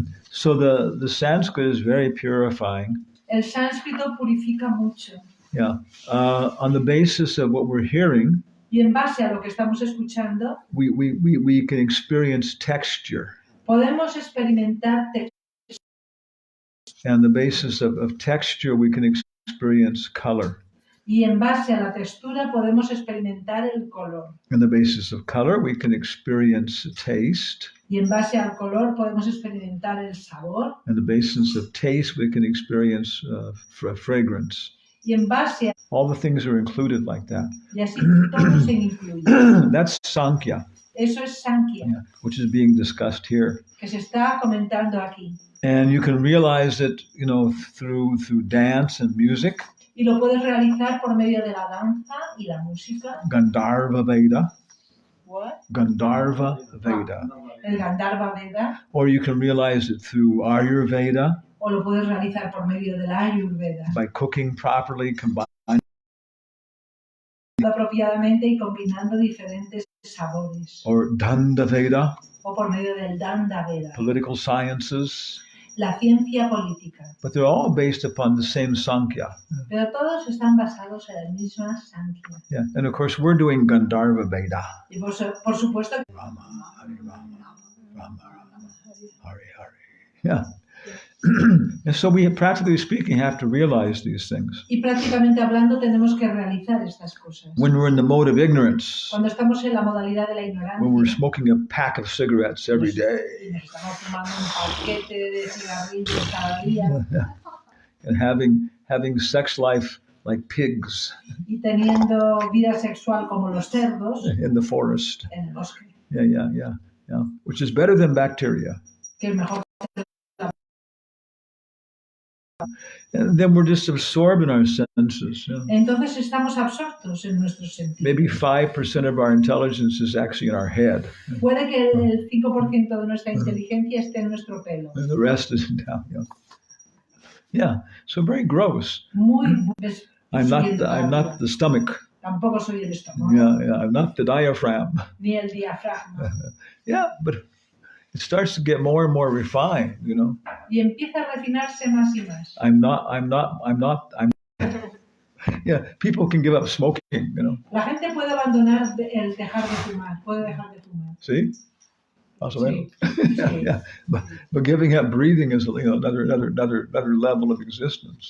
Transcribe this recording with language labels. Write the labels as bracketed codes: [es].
[en] So the Sanskrit is very purifying. [es] El sánscrito purifica mucho. [en] Yeah. On the basis of what we're hearing, [es] Y en base a lo que estamos escuchando, [en] we can experience texture. [es] podemos experimentar [en] And the basis of texture, we can experience color. [es] y en base a la textura podemos experimentar el color. [en] On the basis of color, we can experience taste. [es] Y en base al color podemos experimentar el sabor. [en] On the basis of taste, we can experience fragrance. [es] Y en base a... [en] All the things are included like that. [es] Y así todo se incluye. [en] That's Sankhya. [es] Eso es Sankhya. [en] Yeah, which is being discussed here. [es] Que se está comentando aquí. [en] And you can realize it, through dance and music. [es] Y lo puedes realizar por medio de la danza y la música. [en] Gandharva Veda. What? Gandharva Veda. [es] El Gandharva Veda. [en] Or you can realize it through Ayurveda. [es] O lo puedes realizar por medio de la Ayurveda. [en] By cooking properly, combined. [es] Apropiadamente y combinando diferentes sabores. [en] Or Danda Veda. [es] O por medio del Danda Veda. [en] Political sciences. [es] La ciencia política. [en] But they're all based upon the same Sankhya. [es] Pero todos están basados en la misma Sankhya. [en] Yeah, and of course we're doing Gandharva Veda. [es] Y por supuesto [sa] Rama, Hari Rama, Rama Rama, Hari Hari. Yeah. [en] And so we, practically speaking, have to realize these things. [es] Y prácticamente hablando tenemos que realizar estas cosas. [en] When we're in the mode of ignorance, [es] Cuando estamos en la modalidad de la ignorancia, [en] when we're smoking a pack of cigarettes every day, [es] y nos estamos fumando un paquete de cigarrillos cada día, [en] and having sex life like pigs [es] y teniendo vida sexual como los cerdos [en] in the forest. [es] en el bosque, [en] Yeah. Which is better than bacteria. [es] que es mejor. [en] And then we're just absorbed in our senses. Yeah. [es] Entonces estamos absortos en nuestros sentidos. [en] Maybe 5% of our intelligence is actually in our head. [es] Puede que el 5% de nuestra inteligencia esté en nuestro pelo. [en] And the rest is down. Yeah. So very gross. [es] Muy [en] I'm not the stomach. [es] Tampoco soy el estómago. [en] Yeah. I'm not the diaphragm. [es] Ni el diafragma. [en] Yeah, but it starts to get more and more refined, [es] Y empieza a refinarse más y más. [en] I'm not. Yeah, people can give up smoking, [es] La gente puede abandonar el dejar de fumar, puede dejar de fumar. [en] See? Also, [es] Sí. [en] yeah. But giving up breathing is another level of existence.